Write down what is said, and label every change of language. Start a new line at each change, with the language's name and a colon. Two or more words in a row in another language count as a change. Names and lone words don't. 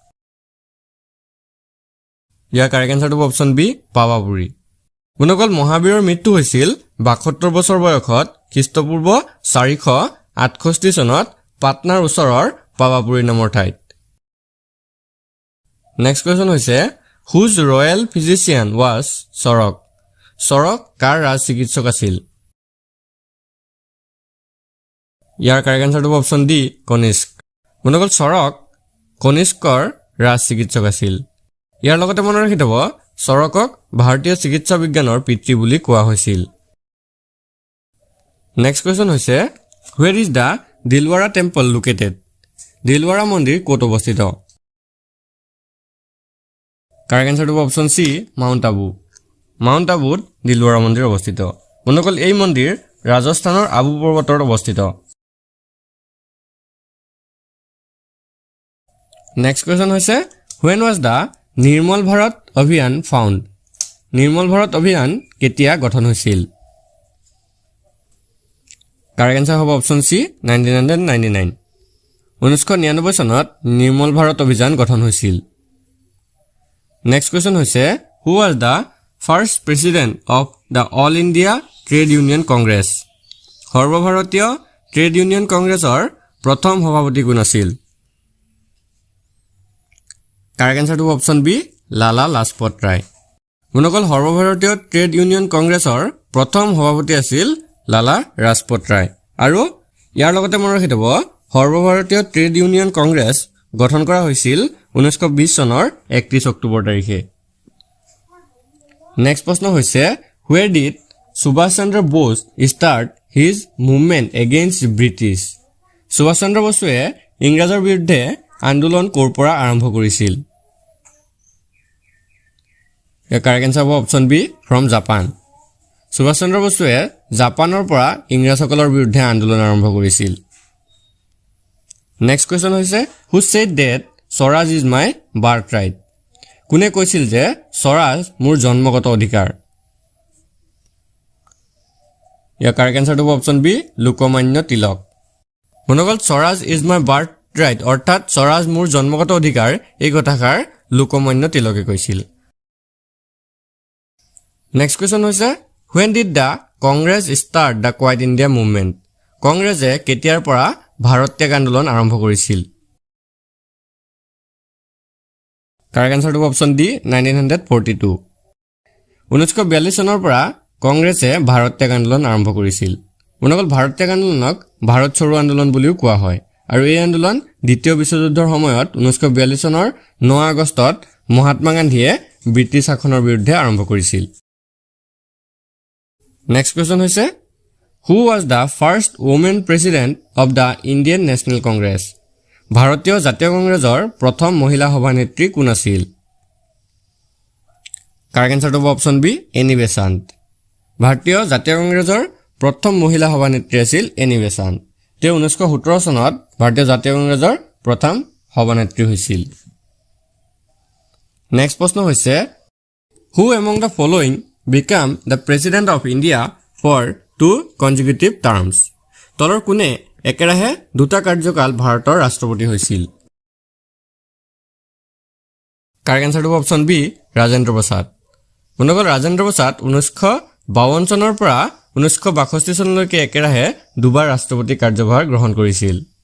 Assamese: ইয়াৰ
English: correct answer option B
Assamese: পাৱাপুৰী। বন্ধুসকল মহাবীৰৰ মৃত্যু হৈছিল 72 বছৰ বয়সত খ্ৰীষ্টপূৰ্ব 468 চনত পাটনাৰ ওচৰৰ পাৱাপুৰী নামৰ ঠাইত।
English: Next question হৈছে Whose royal physician was চৰক?
Assamese: চৰক কাৰ ৰাজ চিকিৎসক আছিল? ইয়াৰ
English: correct answer option D
Assamese: কনিষ্ক। বন্ধুসকল চৰক কনিষ্কৰ ৰাজ চিকিৎসক আছিল। ইয়াৰ লগতে মনত ৰাখি থব চৰকক ভাৰতীয় চিকিৎসা বিজ্ঞানৰ পিতৃ বুলি কোৱা হৈছিল।
English: Next question হৈছে Where is the দিলৱাৰা টেম্পল located?
Assamese: দিলৱাৰা মন্দিৰ ক'ত অৱস্থিত?
English: correct answer option C
Assamese: মাউণ্ট আবু। মাউণ্ট আবুত দিলৱাৰা মন্দিৰ অৱস্থিত। বন্ধুসকল এই মন্দিৰ ৰাজস্থানৰ আবু পৰ্বতত অৱস্থিত।
English: Next question হৈছে When was the নিৰ্মল ভাৰত অভিযান ফাউণ্ড?
Assamese: নিৰ্মল ভাৰত অভিযান কেতিয়া গঠন হৈছিল?
English: correct answer
Assamese: হ'ব
English: option C
Assamese: 1999। 1999 চনত নিৰ্মল ভাৰত অভিযান গঠন হৈছিল।
English: Next question হৈছে Who was the first president of the All India Trade Union Congress?
Assamese: সৰ্বভাৰতীয় ট্ৰেড ইউনিয়ন কংগ্ৰেছৰ প্ৰথম সভাপতি কোন আছিল?
English: correct answer option B
Assamese: লালা লাজপত ৰায়। বন্ধুসকল সৰ্বভাৰতীয় ট্ৰেড ইউনিয়ন কংগ্ৰেছৰ প্ৰথম সভাপতি আছিল লালা লাজপত ৰায়। আৰু ইয়াৰ লগতে মনত ৰাখি থব সৰ্বভাৰতীয় ট্ৰেড ইউনিয়ন কংগ্ৰেছ গঠন কৰা হৈছিল 1920 চনৰ 31 অক্টোবৰ তাৰিখে। নেক্সট প্ৰশ্ন হৈছে
English: Where did সুভাষ চন্দ্ৰ বোস start his movement against British?
Assamese: সুভাষ চন্দ্ৰ বসুৱে ইংৰাজৰ বিৰুদ্ধে আন্দোলন ক'ৰ পৰা আৰম্ভ কৰিছিল?
English: correct answer
Assamese: হ'ব
English: option B from Japan.
Assamese: সুভাষ চন্দ্ৰ বসুৱে জাপানৰ পৰা ইংৰাজসকলৰ বিৰুদ্ধে আন্দোলন আৰম্ভ কৰিছিল।
English: Next question হৈছে Who said that Swaraj is my birth right?
Assamese: কোনে কৈছিল যে স্বৰাজ মোৰ জন্মগত অধিকাৰ? ইয়াৰ
English: correct answer
Assamese: হ'ব
English: option B
Assamese: লোকমান্য তিলক। বন্ধুসকল
English: Swaraj is my birth right
Assamese: অৰ্থাৎ স্বৰাজ মোৰ জন্মগত অধিকাৰ এই কথাষাৰ লোকমান্য তিলকে কৈছিল।
English: Next question হৈছে When did the Congress start the Quiet India movement?
Assamese: কংগ্ৰেছে কেতিয়াৰ পৰা ভাৰত ত্যাগ আন্দোলন আৰম্ভ কৰিছিল?
English: correct answer option D
Assamese: 1942। 1942 চনৰ পৰা কংগ্ৰেছে ভাৰত ত্যাগ আন্দোলন আৰম্ভ কৰিছিল। বন্ধুসকল ভাৰত ত্যাগ আন্দোলনক ভাৰত চড়ো আন্দোলন বুলিও কোৱা হয় আৰু এই আন্দোলন দ্বিতীয় বিশ্বযুদ্ধৰ সময়ত 1942 চনৰ 9 আগষ্টত মহাত্মা গান্ধীয়ে ব্ৰিটিছ শাসনৰ বিৰুদ্ধে আৰম্ভ কৰিছিল।
English: Next question হৈছে Who was the first woman president of the Indian National Congress?
Assamese: ভাৰতীয় জাতীয় কংগ্ৰেছৰ প্ৰথম মহিলা সভানেত্ৰী কোন আছিল?
English: correct answer
Assamese: হ'ব
English: option B
Assamese: এনি বেচাণ্ট। ভাৰতীয় জাতীয় কংগ্ৰেছৰ প্ৰথম মহিলা সভানেত্ৰী আছিল এনি বেচাণ্ট। তেওঁ 1917 চনত ভাৰতীয় জাতীয় কংগ্ৰেছৰ প্ৰথম সভানেত্ৰী হৈছিল। নেক্সট প্ৰশ্ন হৈছে
English: Who among the following became the president of India for 2 consecutive terms?
Assamese: তলৰ কোনে একেৰাহে দুটা কাৰ্যকাল ভাৰতৰ ৰাষ্ট্ৰপতি হৈছিল?
English: correct answer option B
Assamese: ৰাজেন্দ্ৰ প্ৰসাদ। বন্ধুসকল ৰাজেন্দ্ৰ প্ৰসাদ 1952 চনৰ পৰা 1962 চনলৈকে একেৰাহে দুবাৰ ৰাষ্ট্ৰপতি কাৰ্যভাৰ গ্ৰহণ কৰিছিল।